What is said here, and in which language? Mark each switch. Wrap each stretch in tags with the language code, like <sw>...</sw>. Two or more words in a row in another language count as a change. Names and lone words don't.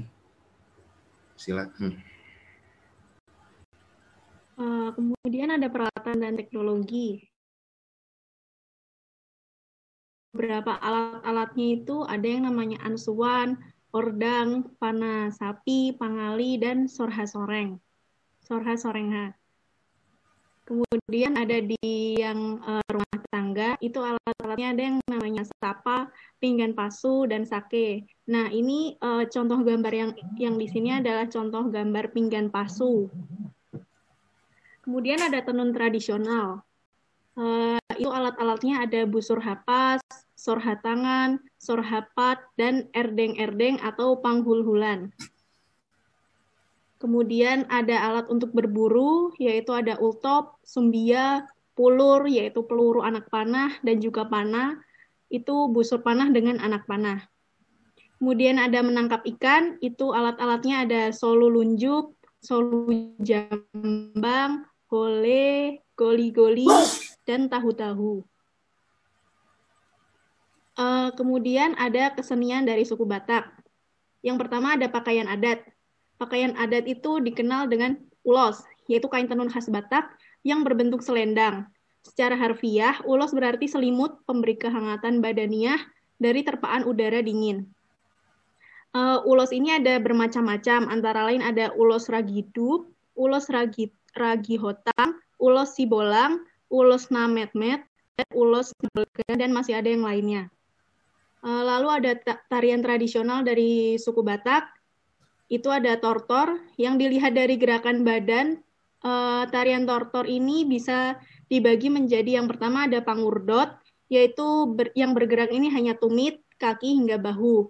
<id>Silakan. Kemudian ada peralatan dan teknologi. Beberapa alat-alatnya itu ada yang namanya ansuan, ordang, panah sapi, pangali, dan sorha-soreng. Sorha-sorengha. Kemudian ada di yang rumah tangga, itu alat-alatnya ada yang namanya sapa, pinggan pasu, dan sake. Nah, ini contoh gambar yang di sini adalah contoh gambar pinggan pasu. Kemudian ada tenun tradisional. Itu alat-alatnya ada busur hapas, sorha tangan, sorhapat, dan erdeng-erdeng atau panghul-hulan. Kemudian ada alat untuk berburu, yaitu ada ultop, sumbia, pulur, yaitu peluru anak panah, dan juga panah, itu busur panah dengan anak panah. Kemudian ada menangkap ikan, itu alat-alatnya ada solu lunjuk, solu jambang, gole, goli-goli, dan tahu-tahu. Kemudian ada kesenian dari suku Batak. Yang pertama ada pakaian adat. Pakaian adat itu dikenal dengan ulos, yaitu kain tenun khas Batak yang berbentuk selendang. Secara harfiah, ulos berarti selimut pemberi kehangatan badaniah dari terpaan udara dingin. Ulos ini ada bermacam-macam, antara lain ada ulos ragidu, ulos ragi hotam, ulos sibolang, ulos nametmet, dan ulos nabegan, dan masih ada yang lainnya. Lalu ada tarian tradisional dari suku Batak, itu ada tortor, yang dilihat dari gerakan badan. Tarian tortor ini bisa dibagi menjadi yang pertama ada pangurdot, yaitu yang bergerak ini hanya tumit, kaki hingga bahu.</id>